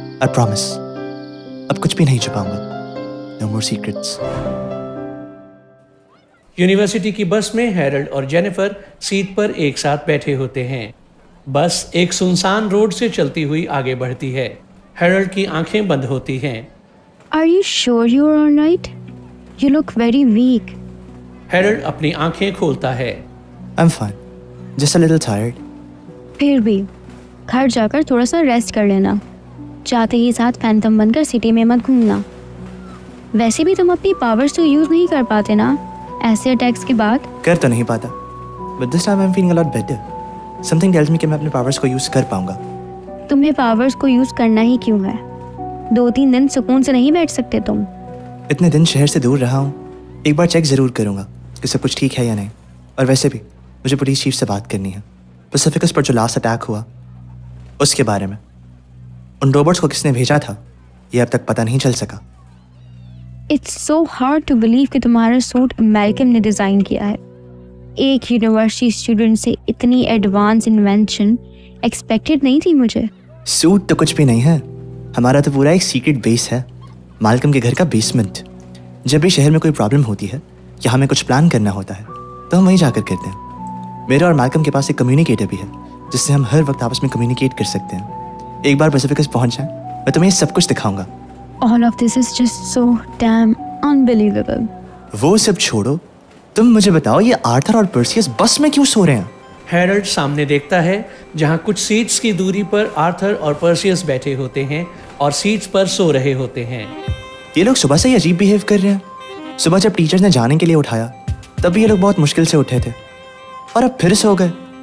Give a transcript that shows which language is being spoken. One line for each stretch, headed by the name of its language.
English: I promise,
Hindi: अब कुछ भी नहीं छुपाऊंगा।
English: No more secrets.
Hindi: यूनिवर्सिटी की बस में हैरल्ड और जेनिफर सीट पर एक साथ बैठे होते हैं। बस एक सुनसान रोड से चलती हुई आगे बढ़ती है। हैरल्ड की आंखें बंद होती हैं।
English: Are you sure you are alright? You look very weak.
Hindi: Harald अपनी आंखें खोलता है।
English: I'm fine, just a little tired.
Hindi: फिर भी घर जाकर थोड़ा सा रेस्ट कर लेना। जाते ही साथ फैंटम बनकर सिटी में मत घूमना। वैसे भी तुम अपनी पावर्स तो यूज नहीं कर पाते ना ऐसे अटैक्स के बाद। कर तो नहीं पाता,
English: but this time I'm feeling a lot better. Something tells me
Hindi: कि मैं अपने पावर्स को यूज कर पाऊंगा। तुम्हें पावर्स को यूज करना ही क्यों है? 2-3 दिन सुकून से नहीं बैठ सकते तुम? इतने दिन शहर से दूर रहा हूँ, एक बार चेक ज़रूर करूँगा कि सब कुछ ठीक है या नहीं। और वैसे भी मुझे पुलिस चीफ से बात करनी है, पैसिफिकस पर जो लास्ट अटैक हुआ उसके बारे में। उन रोबोट्स को किसने भेजा था ये अब तक पता नहीं चल सका।
English: it's so hard to believe
Hindi: कि तुम्हारा सूट मैल्कम ने डिज़ाइन किया है। एक यूनिवर्सिटी स्टूडेंट से इतनी एडवांस इन्वेंशन एक्सपेक्टेड नहीं थी मुझे। सूट तो कुछ भी नहीं है, हमारा तो पूरा एक सीक्रेट बेस है, मालकम के घर का बेसमेंट। जब भी शहर में कोई प्रॉब्लम होती है या हमें कुछ प्लान करना होता है तो हम वहीं जाकर करते हैं। मेरे और मालकम के पास एक कम्युनिकेटर भी है जिससे हम हर वक्त आपस में कम्युनिकेट कर सकते हैं। एक बार पैसिफिकस पहुंच जाए मैं तुम्हें सब कुछ दिखाऊंगा।
English: All of this is just so damn unbelievable.
Hindi: वो सब छोड़ो, तुम मुझे बताओ ये आर्थर और पर्सियस बस में क्यों सो रहे हैं? हैरल्ड सामने देखता है जहां कुछ सीट्स की दूरी पर आर्थर और पर्सियस बैठे होते हैं और सीट्स पर सो रहे होते हैं। ये लोग सुबह से ही अजीब बिहेव कर रहे हैं। सुबह जब टीचर्स ने जाने के लिए उठाया तब भी ये लोग बहुत मुश्किल से उठे थे और अब फिर सो गए।